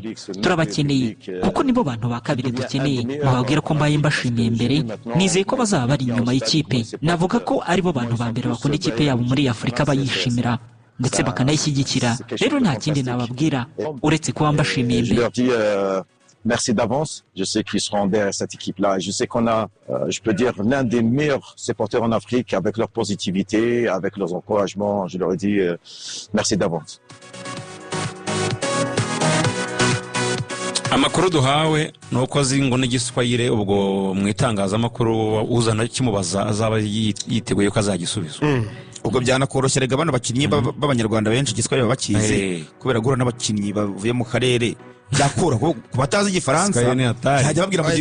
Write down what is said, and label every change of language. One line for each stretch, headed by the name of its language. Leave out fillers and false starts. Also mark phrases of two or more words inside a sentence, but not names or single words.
Kinyarwanda: Turabakeneye kuko nibo bantu ba kabiri dukeneye. Mubabwira ko mbaye mbashimiye mbere, nizeye ko bazaba bari inyuma y'ikipe. Navuga ko aribo bantu ba mbere bakunda ikipe yabo muri Afurika, bayishimira ndetse bakanayishyigikira. Rero nta kindi nababwira uretse kuba mbashimiye mbere.
French: Merci d'avance. Je sais qu'ils seront derrière cette équipe-là. Je sais qu'on a, je peux dire, l'un des meilleurs supporters en Afrique avec leur positivité, avec leurs encouragements. Je leur ai dit merci d'avance.
Kinyarwanda: Amakuru duhawe nuko azi ngo n'igiswahili, ubwo mu itangazamakuru uzana kimubaza azaba yiteguye ko azagisubiza. ubwo byanakoroshya rega bano bakinnyi b'abanyarwanda benshi igiswahili baba bakizi kubera guhura n'abakinnyi bavuye mu karere byakora ku batazi igifaransa yajya babwira mu